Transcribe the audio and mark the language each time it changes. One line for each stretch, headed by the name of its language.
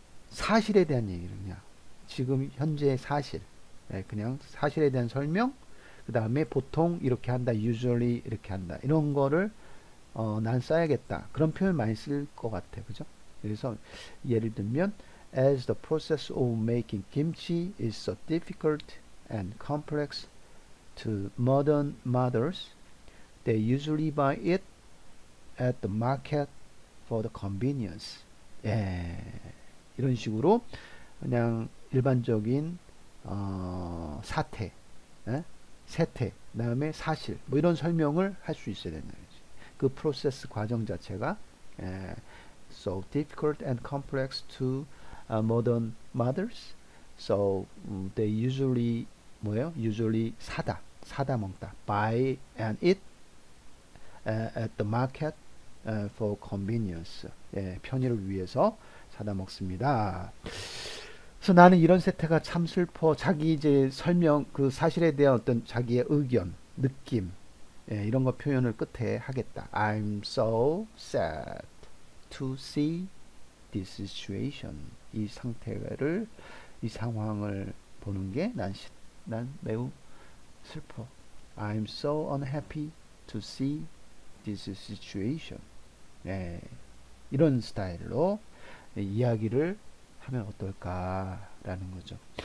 Korean: 사실에 대한 얘기를 그냥 지금 현재의 사실 그냥 사실에 대한 설명 그 다음에 보통 이렇게 한다 usually 이렇게 한다 이런 거를 난 써야겠다 그런 표현 많이 쓸 것 같아 그죠 그래서 예를 들면
English: as the process of making kimchi is so difficult and complex to modern mothers they usually buy it at the market for the convenience.
Korean: 예, 이런 식으로 그냥 일반적인 사태, 예? 세태, 그다음에 사실 뭐 이런 설명을 할 수 있어야 된다. 그 프로세스 과정 자체가
English: so difficult and complex to modern mothers. So they usually 뭐예요?
Korean: usually 사다 먹다.
English: buy and eat at the market for convenience.
Korean: 편의를 위해서 사다 먹습니다. 그래서 나는 이런 세태가 참 슬퍼. 자기 이제 설명, 그 사실에 대한 어떤 자기의 의견, 느낌, 이런 거 표현을 끝에 하겠다.
English: I'm so sad to see this situation.
Korean: 이 상태를, 이 상황을 보는 게 난 매우 슬퍼.
English: I'm so unhappy to see this situation.
Korean: 이런 스타일로 이야기를 하면 어떨까라는 거죠.